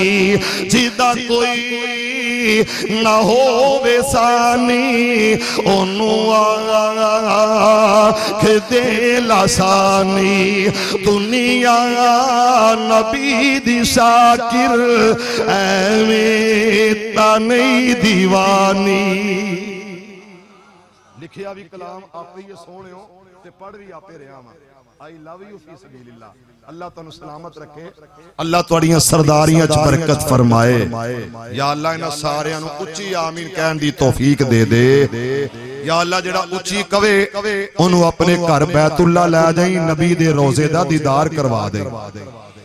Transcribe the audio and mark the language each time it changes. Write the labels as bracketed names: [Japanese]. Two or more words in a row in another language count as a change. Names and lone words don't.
[Punjabi] جیہدا کوئی نہ ہو بے ثانی اونوں آکھدے لاثانی. دنیا نبی دی شاکر ایویں تاں نہیں دیوانی. لکھیا وی کلام آپے ہی سوہنے تے پڑھ وی آپے رہیا وا. [English] I love you [Arabic] في سبيل الله. [Punjabi] اللہ تہانوں سلامت رکھے، اللہ تہاڈیاں سرداریاں چ برکت فرمائے. یا اللہ انہاں ساریاں نوں اچی آمین کہن دی توفیق دے دے. یا اللہ جیہڑا اچی کہوے اونوں اپنے گھر بیت اللہ لے جائیں، نبی دے روضے دا دیدار کروا دے.